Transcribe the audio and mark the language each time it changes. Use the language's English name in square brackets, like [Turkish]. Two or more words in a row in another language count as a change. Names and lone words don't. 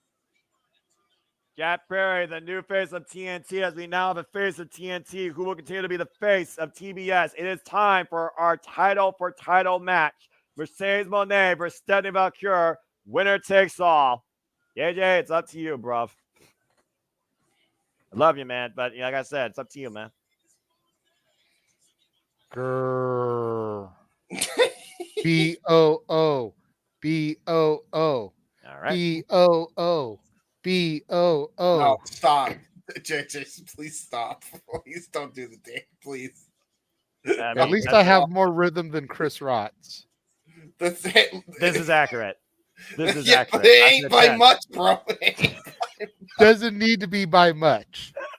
[English] Jack Perry, the new face of TNT, as we now have a face of TNT who will continue to be the face of TBS. It is time for our title for title match. Mercedes Moné versus Stephanie Valkyrie. Winner takes all. JJ, it's up to you, bruv. I love you, man, but like I said, it's up to you, man. Grrr. B-O-O. B-O-O. All right. B-O-O. B-O-O. No, stop. JJ, please stop. Please don't do the thing, please. At least I have more rhythm than Chris Rotz. This is accurate. This is accurate. But it ain't by much, bro. Doesn't need to be by much.